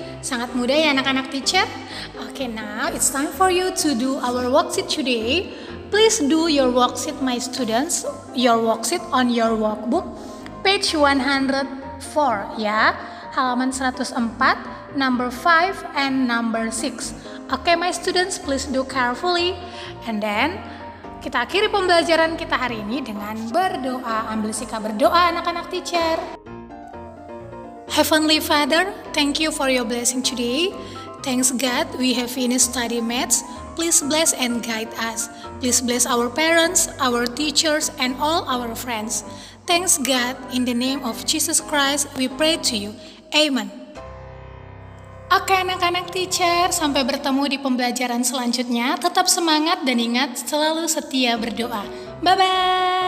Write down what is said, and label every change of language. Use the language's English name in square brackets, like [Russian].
[Indonesian] Sangat mudah ya anak-anak teacher. [English] Okay, now it's time for you to do our worksheet today. Please do your worksheet, my students. Your worksheet on your workbook, page 104 [Indonesian] ya. Halaman 104, [English] number 5 and number 6. Okay, my students, please do carefully. And then, [Indonesian] kita akhiri pembelajaran kita hari ini dengan berdoa. Ambil sikap berdoa anak-anak teacher. [English] Heavenly Father, thank you for your blessing today. Thanks God, we have finished study maths. Please bless and guide us. Please bless our parents, our teachers, and all our friends. Thanks God, in the name of Jesus Christ, we pray to you. Amen. [Indonesian] Oke anak-anak teacher, sampai bertemu di pembelajaran selanjutnya. Tetap semangat dan ingat selalu setia berdoa. Bye-bye.